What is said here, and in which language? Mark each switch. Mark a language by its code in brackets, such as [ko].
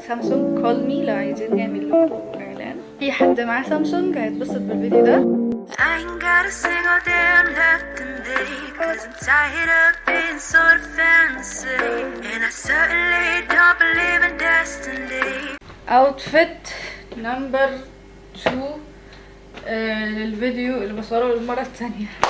[ar] سامسونج [en] call me [ar] لو عايزين نعمل لكم اعلان. في حد معاه سامسونج هيتبسط بالفيديو ده. [en] I ain't got a single damn left in me, 'cause I'm tired of being sort of fantasy, and I certainly don't believe in destiny. Outfit number 2 [ar] للفيديو اللي بصوره للمرة الثانية.